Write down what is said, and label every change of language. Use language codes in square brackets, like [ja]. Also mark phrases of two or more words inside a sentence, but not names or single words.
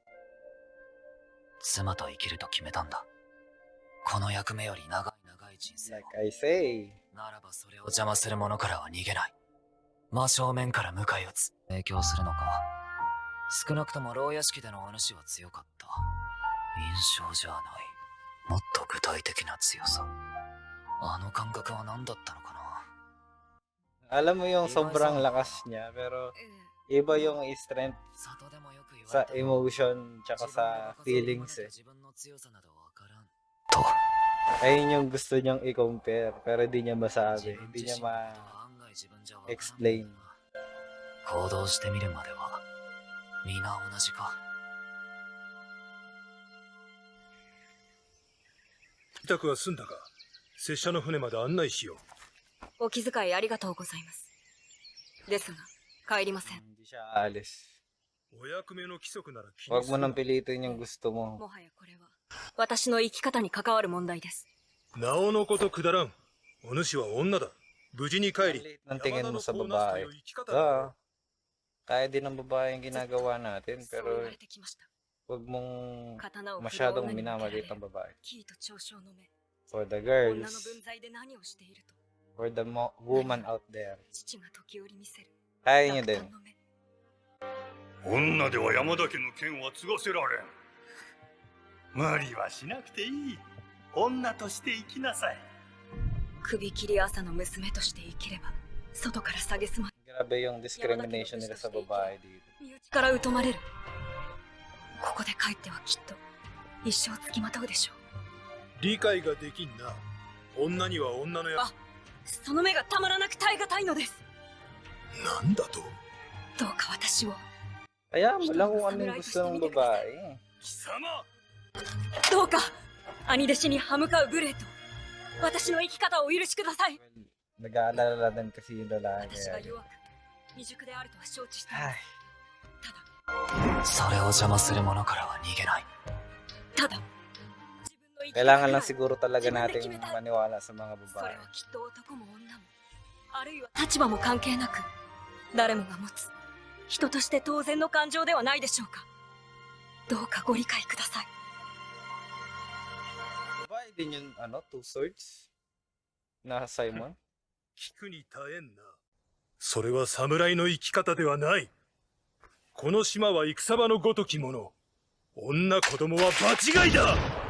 [ja] 妻と生きると決めたんだ。この役目より長い長い人生を。 [en] Like I say. [ja] ならばそれを邪魔する者からは逃げない。真正面から迎え撃つ。影響するのか。少なくとも牢屋敷でのお主は強かった。印象じゃない。もっと具体的な強さ。あの感覚は何だったのかな。 [tl] Alam mo yung sobrang lakas niya, pero iba yung strength sa emotion tsaka sa feelings eh. Ayun yung gusto niyang i-compare, pero hindi niya masabi, hindi niya ma-explain. [ja] 行動してみるまでは皆同じか。宅は済んだか？拙者の船まで案内しよう。お気遣いありがとうございます。ですが、帰りません。 [tl] Hindi siya aalis. [ja] お役目の規則なら気 [tl] Huwag [ja] にす [tl] mo [ja] る [tl] nang [ja] な。 [tl] pilitin yung gusto mo. [ja] もはやこれは、私の生き方に関わる問題です。なおのことくだらん。お主は女だ。無事に帰り、 [tl] Maliit ng tingin mo sa [ja] 山田の子をなすとい [tl] babae. [ja] う生き方だ。 [tl] Ah, kaya din ng babae yung ginagawa natin, [ja] そう [tl] pero [ja] 言われてきました。 [tl] huwag mong [ja] 刀を振る [tl] masyadong [ja] 女に向けられ [tl] minamaliit [ja] る [tl] ang babae. [ja] キーと嘲笑の目。 [en] For the [ja] 女の [en] girls, [ja] 分際で何をしていると、 [en] for the woman out there. [ja] 父が時折見せる。 [tl] Kaya nyo [ja] 落 [tl] din. [ja] 胆の目。女では山田家の剣は継がせられん。無理はしなくていい。女として生きなさい。首切り朝の娘として生きれば、外から蔑ま [tl] Grabe yung discrimination nila sa babae dito. [ja] 身内から疎まれる。ここで帰ってはきっと一生つきまとうでしょう。理解ができんな。女には女のやあその目がたまらなく耐え難いのです。なんだと？どうか私を、 [tl] Kaya mo lang kung ano yung gusto ng babae. [ja] 貴様、どうか兄弟子に歯向かう無礼と私の生き方をお許しください。 [tl] Nag-aalala din kasi yung lalaki. [ja] 私が [tl] Kaya. [ja] 弱く未熟であるとは承知していま [tl] Ay, [ja] す。それを邪魔する者からは逃げない。ただ自分の生き方 [tl] kailangan [ja] くら [tl] lang [ja] い [tl] siguro talaga nating maniwala sa mga [ja] それ [tl] babae. [ja] はきっと男も女もあるいは立場も関係なく誰もが持つ人として当然の感情ではないでしょうか。どうかご理解ください。 [tl] Babae din yung [en] two swords [tl] na Simon. [ja] 聞くに耐えんな。それは侍の生き方ではない。この島は戦場のごときもの。女子供は場違いだ。